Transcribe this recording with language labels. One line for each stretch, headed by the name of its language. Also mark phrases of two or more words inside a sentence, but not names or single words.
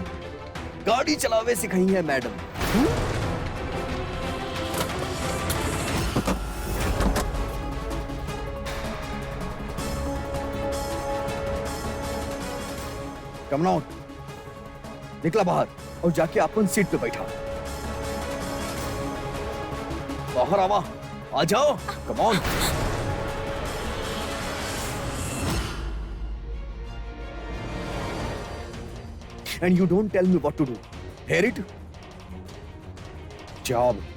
Bhojpuri: गाड़ी चलावे सिखाई है मैडम।
English: come out,
Bhojpuri: निकला बाहर और जाके अपन सीट पे बैठा। बाहर आवा, आ जाओ,
English: come on. And you don't tell me what to do. Hear it? Job.